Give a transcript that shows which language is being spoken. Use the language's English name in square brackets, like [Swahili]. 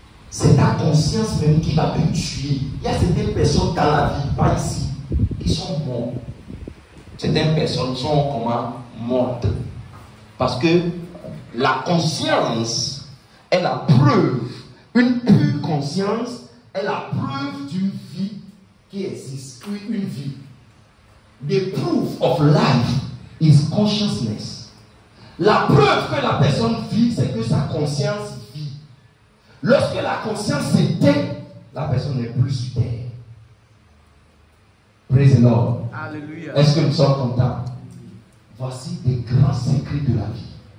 [French] C'est ta conscience même qui va te tuer. Il y a certaines personnes dans la vie, pas ici, qui sont mortes. Certaines personnes sont comment? Mortes. Parce que la conscience est la preuve. Une pure conscience est la preuve d'une vie qui existe. Une vie. [English] The proof of life is consciousness. [French] La preuve que la personne vit, c'est que sa conscience vit. Lorsque la conscience s'éteint, la personne n'est plus sur terre. [English] Praise the Lord. [French] Alléluia. Est-ce que nous sommes contents? Voici des grands secrets de la vie.